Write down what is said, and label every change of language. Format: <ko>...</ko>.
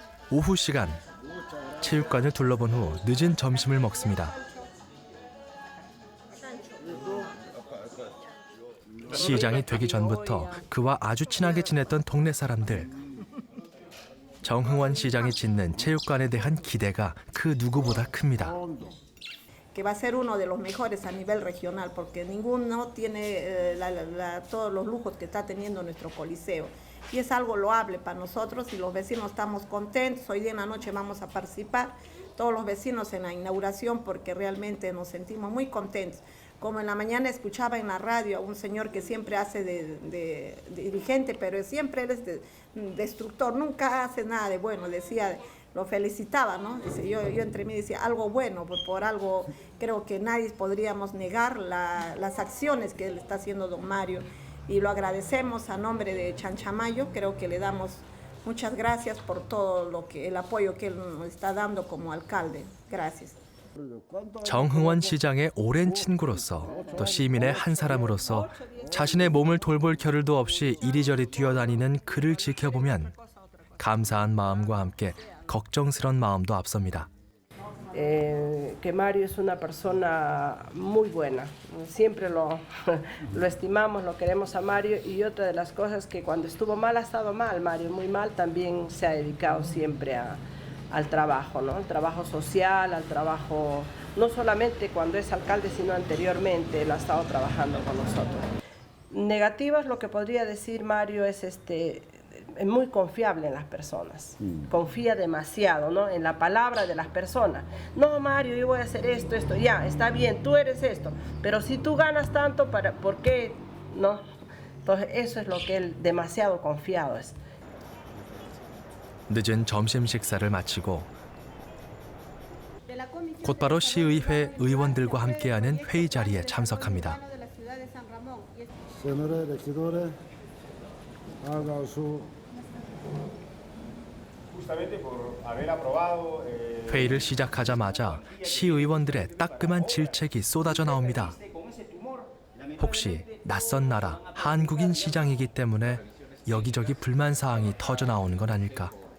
<ko>오후 시간, 체육관을 둘러본 후 늦은 점심을 먹습니다. 시장이 되기 전부터 그와 아주 친하게 지냈던 동네 사람들. 정흥원 시장이 짓는 체육관에 대한 기대가 그 누구보다 큽니다.</ko> <es>que va a ser uno de los mejores a nivel regional, porque ninguno tiene todos los lujos que está teniendo nuestro coliseo. Y es algo loable para nosotros y los vecinos estamos contentos. Hoy día en la noche vamos a participar todos los vecinos en la inauguración porque realmente nos sentimos muy contentos. Como en la mañana escuchaba en la radio a un señor que siempre hace de dirigente, pero siempre él es destructor, nunca hace nada de bueno, decía... Lo felicitaba, ¿no? Dice, yo entre mí decía, algo bueno, por algo creo que nadie podríamos negar las acciones que él está haciendo don Mario. Y lo agradecemos a nombre de Chanchamayo, creo que le damos muchas gracias por todo el apoyo que él nos está dando como alcalde. Gracias.</es> <ko>정흥원 시장의 오랜 친구로서 또 시민의 한 사람으로서 자신의 몸을 돌볼 겨를도 없이 이리저리 뛰어다니는 그를 지켜보면 감사한 마음과 함께 걱정스런 마음도 앞섭니다.</ko> <es>que Mario es una persona muy buena. Siempre lo estimamos, lo queremos a Mario, y otra de las cosas que cuando estuvo mal ha estado mal, Mario, muy mal, también se ha dedicado siempre al trabajo, ¿no? Al trabajo social, al trabajo, no solamente cuando es alcalde, sino anteriormente, él ha estado trabajando con nosotros. Negativas, lo que podría decir Mario es muy confiable en las personas, confía demasiado, ¿no? En la palabra de las personas. No, Mario, yo voy a hacer esto, ya, está bien, tú eres esto, pero si tú ganas tanto, ¿por qué no? Entonces eso es lo que él demasiado confiado es.</es> <ko>늦은 점심 식사를 마치고 곧바로 시의회 의원들과 함께하는 회의 자리에 참석합니다.</ko> <es>Senore, regidores, haga su Justamente por haber aprobado</es> <ko>회의를 시작하자마자 시의원들의 따끔한 질책이 쏟아져 나옵니다. 혹시 낯선 나라 한국인 시장이기 때문에 여기저기 불만 사항이 터져 나오는 건 아닐까?</ko>